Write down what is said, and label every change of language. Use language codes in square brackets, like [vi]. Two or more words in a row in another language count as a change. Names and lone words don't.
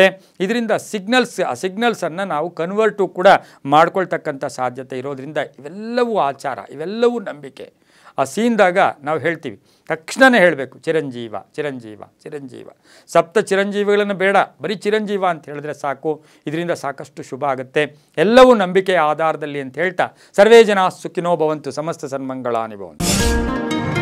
[kn] ಇದರಿಂದ ಆ ಸಿಗ್ನಲ್ಸನ್ನು ನಾವು ಕನ್ವರ್ಟು ಕೂಡ ಮಾಡ್ಕೊಳ್ತಕ್ಕಂಥ ಸಾಧ್ಯತೆ ಇರೋದ್ರಿಂದ ಇವೆಲ್ಲವೂ ಆಚಾರ, ಇವೆಲ್ಲವೂ ನಂಬಿಕೆ. ಆ ಸೀನ್ದಾಗ ನಾವು ಹೇಳ್ತೀವಿ, ತಕ್ಷಣವೇ ಹೇಳಬೇಕು [sa] ಚಿರಂಜೀವ ಚಿರಂಜೀವ ಚಿರಂಜೀವ. [kn] ಸಪ್ತ ಚಿರಂಜೀವಿಗಳನ್ನು ಬೇಡ, ಬರೀ ಚಿರಂಜೀವ ಅಂತ ಹೇಳಿದ್ರೆ ಸಾಕು. ಇದರಿಂದ ಸಾಕಷ್ಟು ಶುಭ ಆಗುತ್ತೆ. ಎಲ್ಲವೂ ನಂಬಿಕೆಯ ಆಧಾರದಲ್ಲಿ ಅಂತ ಹೇಳ್ತಾ, [sa] ಸರ್ವೇ ಜನಾಃ ಸುಖಿನೋ ಭವಂತು, ಸಮಸ್ತ ಸನ್ಮಂಗಳಾನಿ ಭವಂತು.